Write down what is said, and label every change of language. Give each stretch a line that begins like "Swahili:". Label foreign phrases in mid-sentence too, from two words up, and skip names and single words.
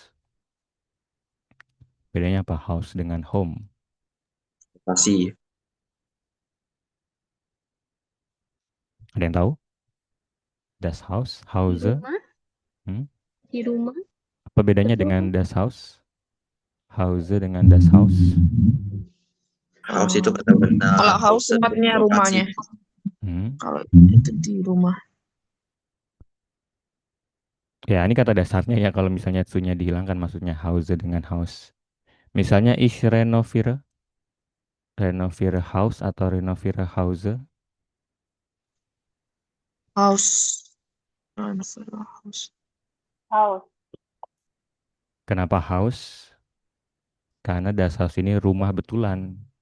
Indonesian: Bedanya apa house dengan home? Pasti. Ada yang tahu?
German: Das Haus,
Indonesian: Di Hause. rumah, Hmm? di rumah. Apa bedanya Betul. dengan
German: das Haus?
Indonesian: Hause dengan
German: das Haus?
Indonesian: House itu kata benda. Kalau house dan tempatnya lokasi. rumahnya. Hmm. Kalau itu di rumah. Ya, ini kata dasarnya ya kalau misalnya tsunya dihilangkan maksudnya Hause dengan Haus. Misalnya
German: ich renoviere, renoviere Haus
Indonesian: atau
German: renoviere Hause.
English: House. House.
Indonesian: Kenapa Haus? Karena
German: das Haus
Indonesian: ini rumah betulan.